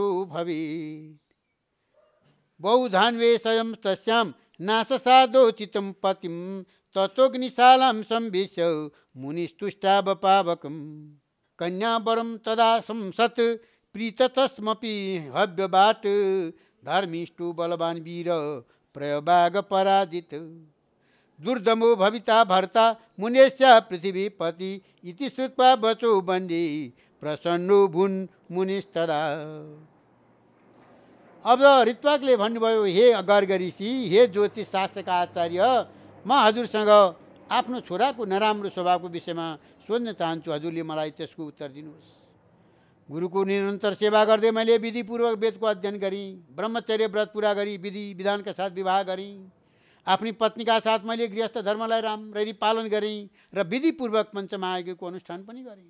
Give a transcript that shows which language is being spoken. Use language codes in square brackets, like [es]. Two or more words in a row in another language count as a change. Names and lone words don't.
[sa] भवेत् बहुधान्वेषयं तस्यां नाशसादोचितं पतिं ततोऽग्निशालां संविश्य मुनिस्तुष्टावपावकम् कन्यावरं तदा संसत् प्रीततस्मपि हव्यबाट धर्मिष्ठो बलवान् वीर प्रयवाग पराजित दुर्दमो भविता भर्ता मुनेश्या पृथिवीपति इति श्रुत्वा वचो वन्दे प्रसन्नो भुन् मुनिस्तदा। [ne] अब ऋत्वाकले भन्नुभयो, हे गर्ग ऋषि, हे ज्योतिष शास्त्रका आचार्य, म हजुरसँग आफ्नो छोराको नराम्रो स्वभावको विषयमा सोध्न चाहन्छु। हजुरले मलाई त्यसको उत्तर दिनुहोस्। गुरुको निरन्तर सेवा गर्दै मैले विधिपूर्वक वेदको अध्ययन गरेँ, ब्रह्मचर्य व्रत पुरा गरी विधि विधानका साथ विवाह गरेँ, आफ्नी पत्नीका साथ मैले गृहस्थ धर्मलाई राम्ररी पालन गरेँ र विधिपूर्वक पञ्चमहायज्ञको अनुष्ठान पनि गरेँ।